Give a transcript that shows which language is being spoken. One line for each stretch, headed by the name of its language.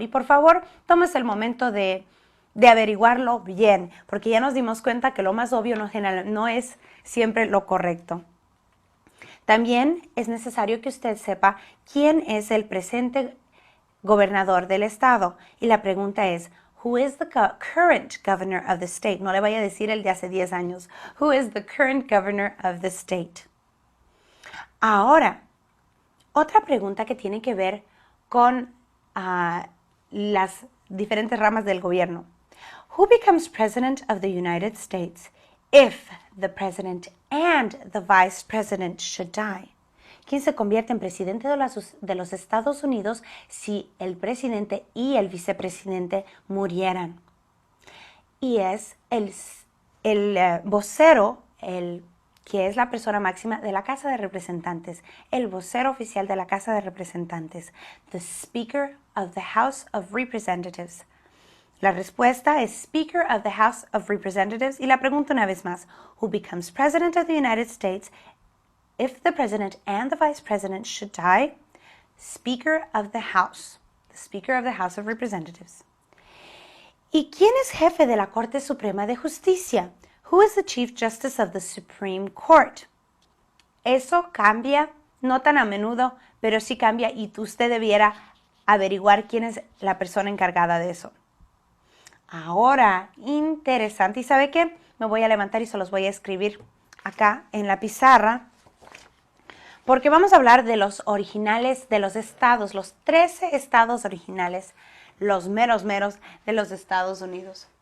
Spanish: Y por favor, tómese el momento de averiguarlo bien, porque ya nos dimos cuenta que lo más obvio no es siempre lo correcto. También es necesario que usted sepa quién es el presente gobernador del estado. Y la pregunta es,
English: who is the current governor of the state?
Spanish: No le vaya a decir el de hace 10 años.
English: Who is the current governor of the state?
Spanish: Ahora, otra pregunta que tiene que ver con las diferentes ramas del gobierno.
English: Who becomes president of the United States if the president and the vice president should die?
Spanish: ¿Quién se convierte en presidente de los Estados Unidos si el presidente y el vicepresidente murieran? Y es el vocero, que es la persona máxima de la Casa de Representantes, el vocero oficial de la Casa de Representantes, the Speaker of the House of Representatives. La respuesta es
English: Speaker of the House of Representatives.
Spanish: Y la pregunta una vez más,
English: who becomes President of the United States if the President and the Vice President should die? Speaker of the House, the Speaker of the House of Representatives.
Spanish: ¿Y quién es jefe de la Corte Suprema de Justicia?
English: Who is the Chief Justice of the Supreme Court?
Spanish: Eso cambia, no tan a menudo, pero sí cambia y usted debiera averiguar quién es la persona encargada de eso. Ahora, interesante. ¿Y sabe qué? Me voy a levantar y se los voy a escribir acá en la pizarra, porque vamos a hablar de los originales de los estados, los 13 estados originales, los meros de los Estados Unidos.